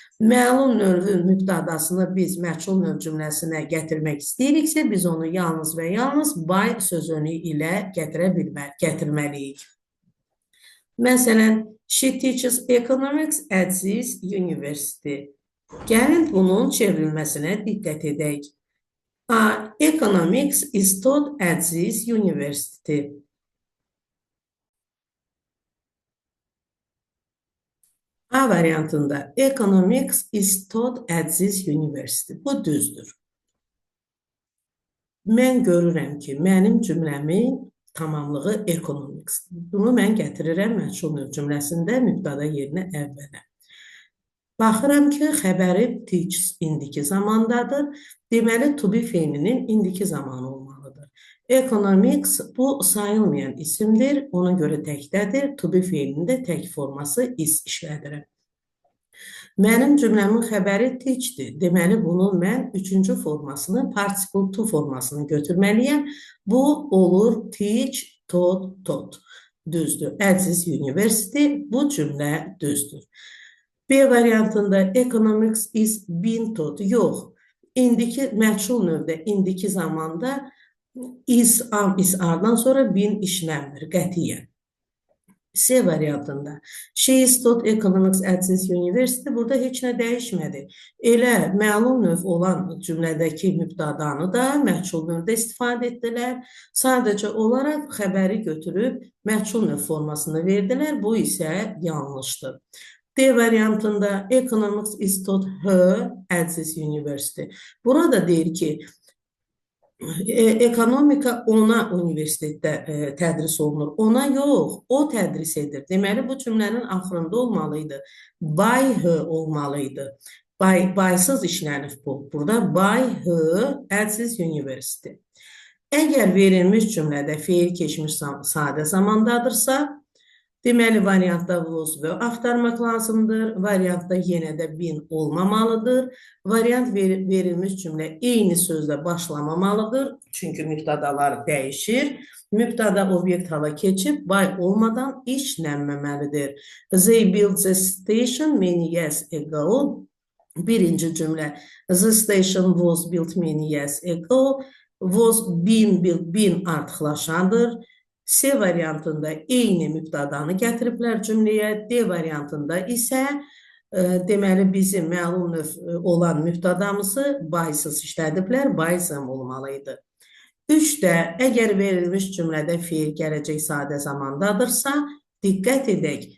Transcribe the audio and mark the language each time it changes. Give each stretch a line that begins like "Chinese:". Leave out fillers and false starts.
Azerbaijani: Məlum növün mübtədasını biz məchul növ cümləsinə gətirmək istəyiriksə, biz onu yalnız və yalnız by sözünü ilə gətirməliyik. Məsələn,
English: she teaches economics at this university.
Azerbaijani: Gəlin bunun çevrilməsinə diqqət edək.
English: Economics is taught at this university.
Azerbaijani: A variantında
English: economics is taught at this university.
Azerbaijani: Bu düzdür. Mən görürəm ki, mənim cümləmin tamamlığı economicsdir. Bunu mən gətirirəm məchul növ cümləsində mübtəda yerinə əvvələ. Baxıram ki, xəbəri teaches indiki zamandadır. Deməli, to be feilinin indiki zamanı olmalıdır. Economics bu sayılmayan isimdir. Ona görə təkdədir. To be feilinin də tək forması is işlədirəm. Mənim cümləmin xəbəri teachdir. Deməli, bunun mən üçüncü formasını, participle to formasını götürməliyəm. Bu olur teach, taught. Düzdür.
English: At this university
Azerbaijani: bu cümlə düzdür. B variantında
English: economics is being taught.
Azerbaijani: Yox. İndiki məchul növdə, indiki zamanda is ardan sonra being işlənmir, qətiyyən. C variantında
English: she is taught economics at this university.
Azerbaijani: Burada heç nə dəyişmədi. Elə məlum növ olan cümlədəki mübtədanı da məchul növdə istifadə etdilər. Sadəcə olaraq xəbəri götürüb məchul növ formasını verdilər. Bu isə yanlışdır. D variantında
English: economics is taught her at this university.
Azerbaijani: Burada deyir ki, ekonomika ona universitetdə tədris olunur. Ona yox, o tədris edir. Deməli, bu cümlənin axırında olmalıydı.
English: By her
Azerbaijani: olmalıydı. By-sız işlənib bu. Burada
English: by her at this university.
Azerbaijani: Əgər verilmiş cümlədə feil keçmiş sadə zamandadırsa, deməli, variantda was və axtarmaq lazımdır. Variantda yenə də been olmamalıdır. Variant verilmiş cümlə eyni sözlə başlamamalıdır. Çünki mübtədalar dəyişir. Mübtəda obyekt hala keçib, by olmadan işlənməməlidir.
English: They built the station many years ago.
Azerbaijani: Birinci cümlə.
English: The station was built many years ago. Was been built, been
Azerbaijani: artıqlaşandır. C variantında eyni mübtədanı gətiriblər cümləyə. D variantında isə deməli bizim məlum növ olan mübtədamızı by-sız işlədiblər, by-zam olmalıydı. 3-də əgər verilmiş cümlədə feil gələcək sadə zamandadırsa, diqqət edək.